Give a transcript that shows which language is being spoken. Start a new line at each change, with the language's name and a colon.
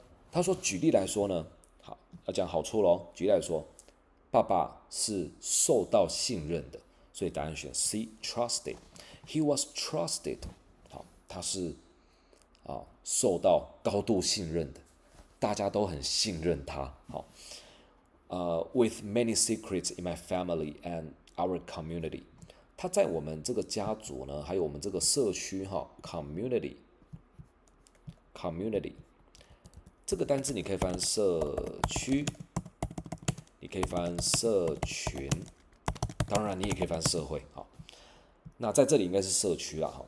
Chinese: 他说举例来说呢，好，要讲好处咯。举例来说，爸爸是受到信任的。所以答案选 C trusted.
English: He was trusted.
Chinese: 好，他是受到高度信任的，大家都很信任他。
English: 好，with many secrets in my family and our community.
Chinese: 他在我们这个家族呢，还有我们这个社区community 这个单字你可以翻社区，你可以翻社群。当然，你也可以翻社会。好，那在这里应该是社区啦。